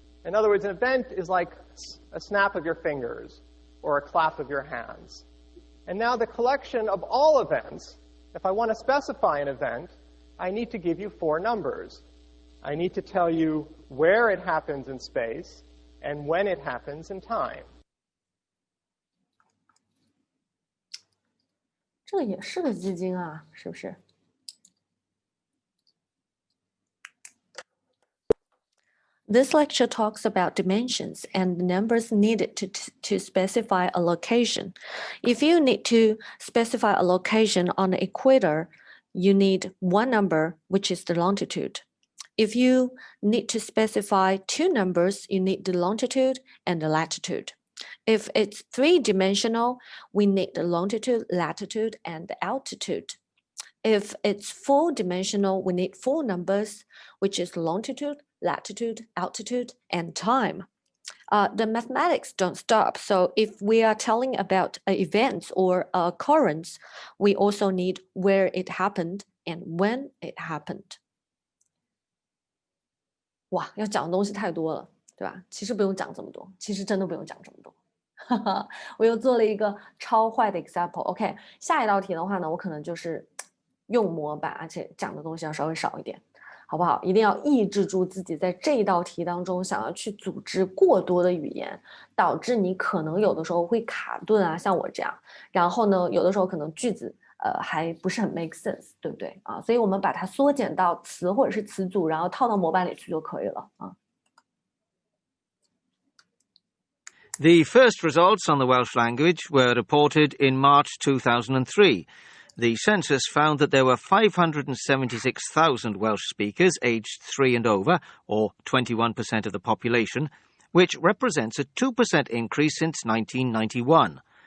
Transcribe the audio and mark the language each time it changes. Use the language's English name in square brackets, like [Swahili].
[English] In other words, an event is like a snap of your fingers or a clap of your hands. And now the collection of all events, if I want to specify an event, I need to give you 4 numbers. I need to tell you where it happens in space and when it happens in time. [Chinese] 这个也是个基金啊，是不是？ [English] This lecture talks about dimensions and the numbers needed to specify a location. If you need to specify a location on the equator, you need 1 number, which is the longitude. If you need to specify 2 numbers, you need the longitude and the latitude. If it's 3-dimensional, we need the longitude, latitude, and the altitude. If it's 4-dimensional, we need 4 numbers, which is longitude, latitude, altitude, and time. The mathematics don't stop. So if we are telling about events or occurrence, we also need where it happened and when it happened. [Chinese] 哇，要讲的东西太多了，对吧？其实不用讲这么多，其实真的不用讲这么多。我又做了一个超坏的 example。OK， 下一道题的话呢，我可能就是用模板，而且讲的东西要稍微少一点。好不好？一定要抑制住自己在这一道题当中想要去组织过多的语言，导致你可能有的时候会卡顿啊，像我这样。然后呢，有的时候可能句子还不是很 [English] make sense， [Chinese] 对不对啊？所以我们把它缩减到词或者是词组，然后套到模板里去就可以了啊。 [English] The first results on the Welsh language were reported in March 2003. The census found that there were 576,000 Welsh speakers aged 3 and over, or 21% of the population, which represents a 2% increase since 1991.